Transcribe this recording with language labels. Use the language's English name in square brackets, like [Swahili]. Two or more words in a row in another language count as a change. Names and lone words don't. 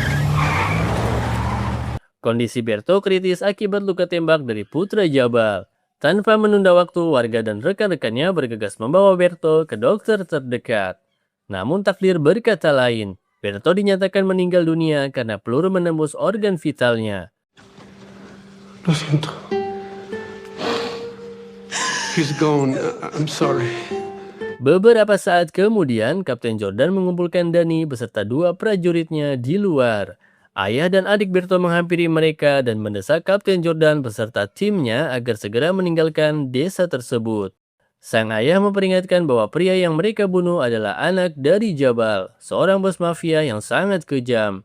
[Indonesian] Kondisi Berto kritis akibat luka tembak dari putra Jabal. Tanpa menunda waktu, warga dan rekan-rekannya bergegas membawa Berto ke dokter terdekat. Namun takdir berkata lain. Berto dinyatakan meninggal dunia karena peluru menembus organ vitalnya. [Spanish] Lo siento. [English] He's gone. I'm sorry. [Indonesian] Beberapa saat kemudian, Kapten Jordan mengumpulkan Dani beserta 2 prajuritnya di luar. Ayah dan adik Berto menghampiri mereka dan mendesak Kapten Jordan beserta timnya agar segera meninggalkan desa tersebut. Sang ayah memperingatkan bahwa pria yang mereka bunuh adalah anak dari Jabal, seorang bos mafia yang sangat kejam.